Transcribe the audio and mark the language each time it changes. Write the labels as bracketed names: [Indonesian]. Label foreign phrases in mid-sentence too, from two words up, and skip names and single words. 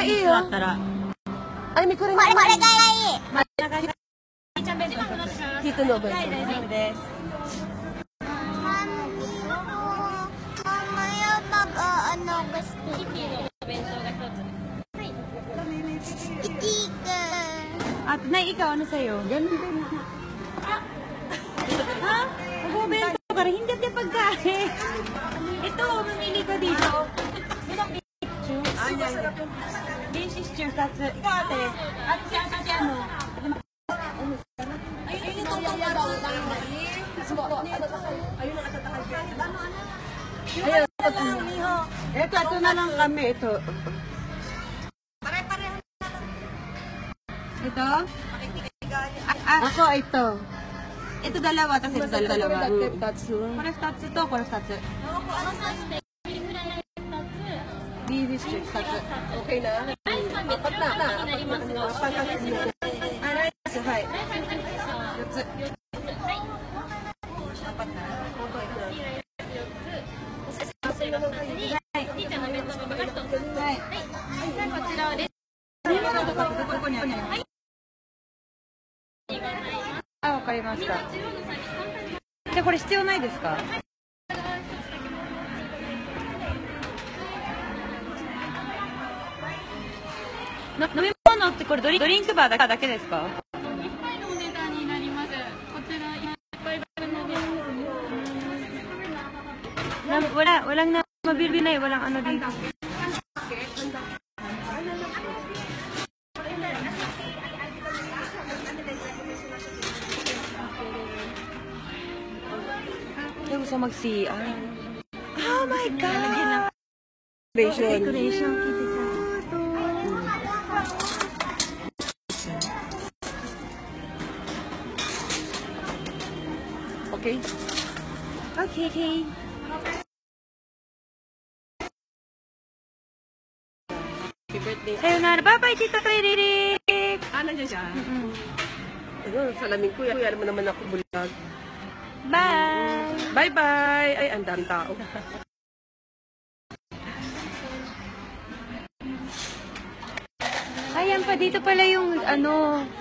[Japanese] がいいよ。だったら。あいみ、これがいい。ちゃん弁当のキットのお弁はい、大丈夫です。キティのお弁当が一つ。はい。 [Filipino] At nay, ikaw, ano sa'yo? Ganun din. Ha? Mag-bento ka rin. Hindi niya pagkain. Ito, mamili ko dito. [English] Beef stew, [Filipino] tatsu. Ikaw, ate. At si ano? Ayun yung tungtong Ito na lang kami. Ito. Ito? Ako, ito. Ito dalawa, tapos ito dalawa. Tatsu. [Japanese] これ2つとこれ2つ。ビーフシチュー2つ。 [Filipino] Okay na? Apat na. Apat na. [Japanese] あ、ライス、はい。4つ。こちらです。どこにあるの？あ、わかりました。じゃあこれ必要ないですか？飲み物ってこれドリンクバーだけですか？一杯のお値段になります。こちら一杯分のお値段。 [Filipino] walang na mabibili na eh, walang ano dito. Ayaw gusto mag-CR. [English] Oh my God! Decoration. Okay? Okay. Happy birthday. Sayonara. Bye-bye, Tita Ririk! [Filipino] Ah, nandiyan siya? Ayun, salamin ko. Alam mo naman ako bulag. [English] Bye! [Filipino] Bye-bye! Ay, ang daming tao. Ayan pa, dito pala yung ano.